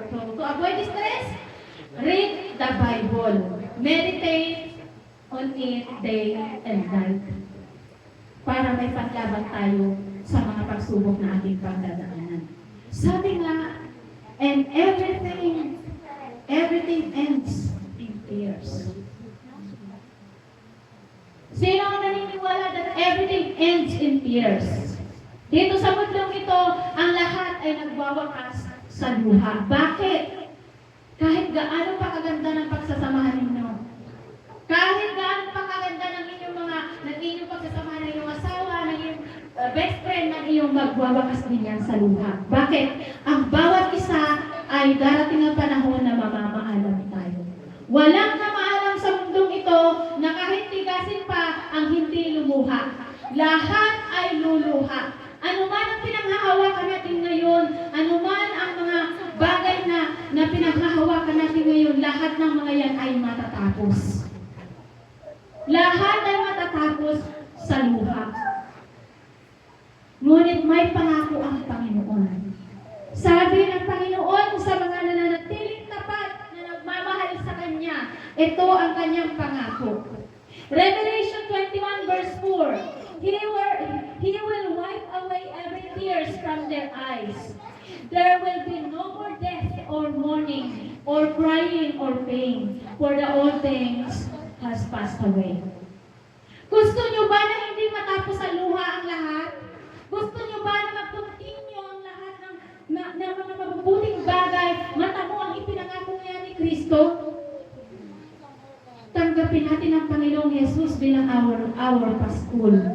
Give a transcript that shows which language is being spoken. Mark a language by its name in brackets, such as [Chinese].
[English] So to avoid stress, read the Bible. Meditate on it day and night. [Filipino] Para may paglaban tayo sa mga pagsubok na ating pagdadaanan. Sabi nga, [English] and everything ends in tears. [Filipino] Sino ang naniniwala [English] that everything ends in tears? [Filipino] Dito sa mundong ito, ang lahat ay nagwawakas sa luha. Bakit? Kahit gaano pa kaganda ng pagsasamahan ninyo, kahit gaano pa kaganda ng inyong pagsasamahan ng inyong asawa, ng inyong best friend, ng iyong magwawakas din yan sa luha. Bakit? Ang bawat isa ay darating ang panahon na mamamaalam tayo. Walang namaalam sa mundong ito na kahit tigasin pa ang hindi lumuha. Lahat ay luluha. Ano man ang pinanghahawakan natin ngayon, ano man ang mga bagay na pinanghahawakan natin ngayon, lahat ng mga yan ay matatapos. Lahat ay matatapos sa luha. Ngunit may pangako ang Panginoon. Sabi ng Panginoon sa mga nananatiling tapat na nagmamahal sa Kanya, ito ang Kanyang pangako. [English] Revelation 21 verse 4, He will wipe away every tears from their eyes. There will be no more death or mourning or crying or pain, for the old things has passed away. [Filipino] Gusto nyo ba na hindi matapos sa luha ang lahat? Gusto nyo ba na mag-continue ang lahat ng mga mabubuting bagay, matamo ang ipinangako niya ni Kristo? Tanggapin natin ang Panginoong Jesus bilang our Paskul.